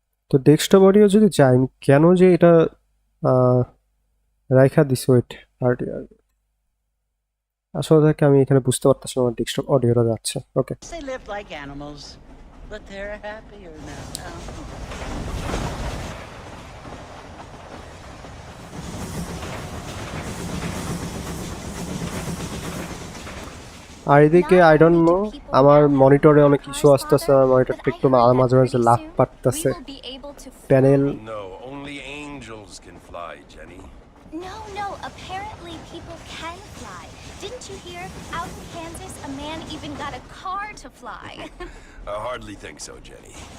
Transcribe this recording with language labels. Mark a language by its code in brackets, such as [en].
[bn] তো desktop audio যদি যায়, আমি কেন যে এটা রাইখা দিস, ওয়েট। আর আসলে থেকে আমি এখানে বুঝতে পারতেছি আমার ডেস্কটপ অডিওটা যাচ্ছে, ওকে। [en] They live like animals, but they're happier now. [bn] আর এদিকে [en] I don't know, [bn] আমার মনিটরে অনেক ইস্যু আসতেছে, আমার মনিটরটা একটু মাঝে মাঝে লাফ পারতেছে। Panel, [en] No, only angels can fly, Jenny. No, apparently people can fly. Didn't you hear? Out in Kansas, a man even got a car to fly. I hardly think so, Jenny.